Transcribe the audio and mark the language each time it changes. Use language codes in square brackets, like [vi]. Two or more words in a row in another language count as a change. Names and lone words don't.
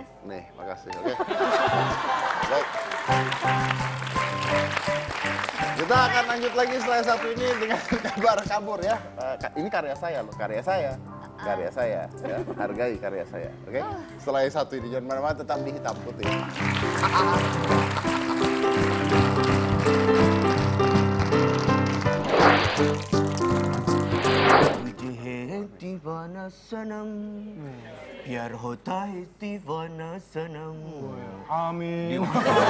[id] Nih, makasih. Oke. Baik. Kita akan lanjut lagi setelah satu ini dengan kabar kabur ya. Ini karya saya loh, karya saya. Karya saya, ya. Hargai karya saya. Oke? Setelah yang satu ini, jangan mana-mana, tetap di Hitam Putih. [hi] तुझे है दीवाना सनम प्यार होता है दीवाना सनम